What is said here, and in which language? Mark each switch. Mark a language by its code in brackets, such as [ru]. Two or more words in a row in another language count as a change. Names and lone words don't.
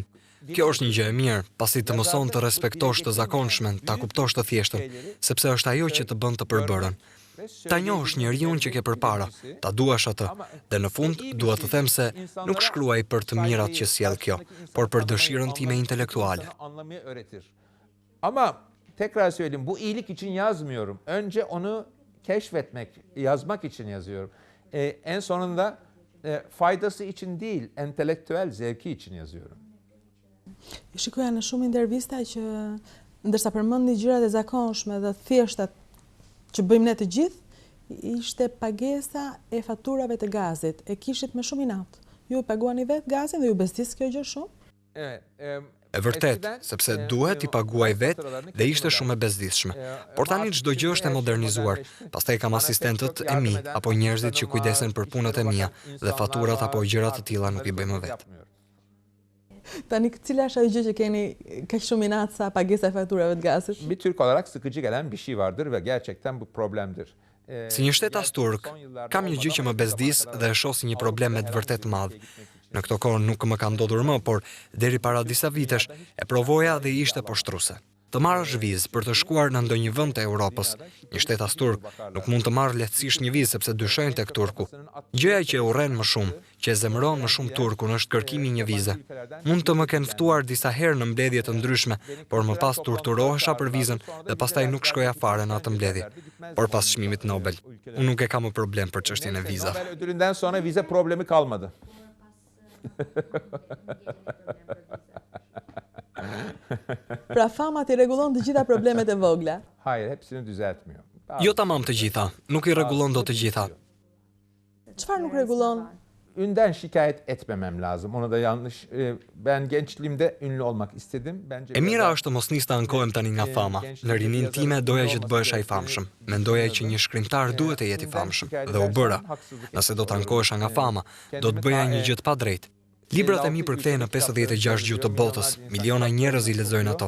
[sq] Kjo është një gjë e mirë, pasi të mëson të respektosh të zakonshmen, ta kuptosh të thjeshtën, sepse është ajo që të bën të përbërën. Ta njohësh njeriun që ke përpara, ta duash atë, dhe në fund dua të them se nuk shkruaj për të mirat që sjell kjo, por për dëshirën time intelektuale. [tr] Ama tekrar söyleyeyim, bu iyilik için yazmıyorum. Önce onu keşfetmek, yazmak için yazıyorum. En sonunda faydası için değil, entelektüel zevki için yazıyorum. [sq] Shikoja në shumë intervista që ndërsa përmendni gjërat e zakonshme dhe thjeshtat që bëjmë ne të gjithë, ishte pagesa e faturave të gazit. E kishit me shumë inat. Ju paguani vetë gazin dhe ju bezdis kjo gjë shumë? E vërtet, sepse duhet i paguaj vetë dhe ishte shumë e bezdisshme. Por tani çdo gjë është e modernizuar. Pastaj kam asistentët e mi apo njerëzit që kujdesen për punët e mia dhe faturat apo gjërat të tilla nuk i bëjmë vetë. Tani cila është ajo gjë që keni kaq shumë inat sa pagesa e faturave të gazit? [tr] Bir Türk olarak sıkıcı gelen bir şey vardır ve gerçekten bu problemdir. [sq] Si një shtetas turk, kam një gjë që më bezdis dhe e shoh si një problem me të vërtet madh. Në këto kohë nuk më ka ndodhur më, por deri para disa vitesh e provoja dhe ishte poshtruese. Të marrësh vizë për të shkuar në ndonjë vend të Europës, një shtetas turk nuk mund të marrë lehtësisht një vizë sepse dyshojnë tek turku. Gjëja që e urren më shumë, që e zemëron më shumë turkun është kërkimi një vize. Mund të më kenë ftuar disa herë në mbledhje të ndryshme, por më pas torturohesha për vizën dhe pastaj nuk shkoja fare në atë mbledhje. Por pas çmimit Nobel, unë nuk e kam më problem për çështjen e vizave. [tr] Nobel ödülünden sonra vize problemi kalmadı. [sq] Pra fama ti rregullon të gjitha problemet e vogla. [tr] Hayır, hepsini düzeltmiyor. [sq] Jo tamam të gjitha, nuk i rregullon dot të gjitha. Çfarë nuk rregullon? [tr] Ünden şikayet etmemem lazım. Onu da yanlış. Ben gençliğimde ünlü olmak istedim. Bence [sq] E mira është të mos nis të ankohem tani nga fama. Në rinin time doja që të bëhesha i famshëm. Mendoja që një shkrimtar duhet të jetë i famshëm dhe u bëra. Nëse do të ankohesha nga fama, do të bëja një gjë të padrejtë. Librat e mi përkthehen në 56 gjuhë të botës, miliona njerëz i lexojnë ato.